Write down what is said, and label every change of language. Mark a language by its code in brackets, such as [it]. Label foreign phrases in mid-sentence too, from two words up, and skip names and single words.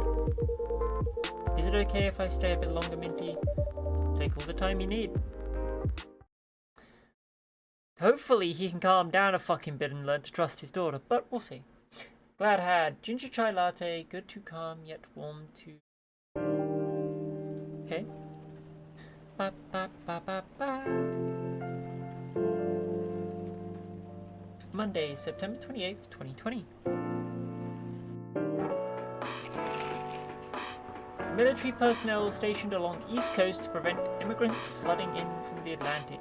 [en] Is it okay if I stay a bit longer, Minty? Take all the time you need. Hopefully he can calm down a fucking bit and learn to trust his daughter, but we'll see. Glad had ginger chai latte, good to calm yet warm to... Okay. Ba ba ba ba ba. Monday, September 28th, 2020. Military personnel stationed along East Coast to prevent immigrants flooding in from the Atlantic.